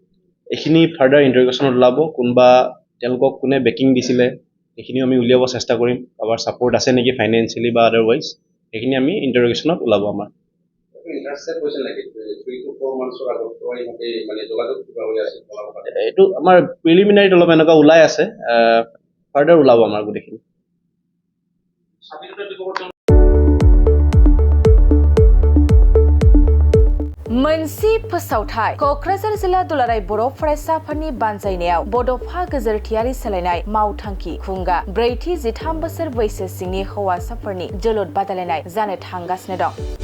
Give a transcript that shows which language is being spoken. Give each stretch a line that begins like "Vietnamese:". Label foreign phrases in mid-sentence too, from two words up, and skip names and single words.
Assamese: এইখিনি
English: further interrogation
Assamese: ওলাব। কোনোবা তেওঁলোকক কোনে বেকিং দিছিলে সেইখিনিও আমি উলিয়াব চেষ্টা কৰিম কাৰোবাৰ ছাপোৰ্ট আছে নেকি ফাইনেন্সিয়েলি বা আদাৰৱাইজ সেইখিনি আমি ইণ্টাৰগেশ্যনত ওলাব আমাৰ এইটো আমাৰ প্ৰিলিমিনাৰীত অলপ এনেকুৱা ওলাই আছে ফাৰ্ডাৰ ওলাব আমাৰ গোটেইখিনি
Bodo: मोनसे फोसावथाय क'क्राझार जिल्ला दुलाराय बर' फरायसाफोरनि बानजायनायाव बड'फा गेजेरथियारि सोलायनाय मावथांखि खुंगा 43 बोसोर बैसो सिंनि हौवासाफोरनि जोलुर बादायलायनाय जानो थांगासिनो दं।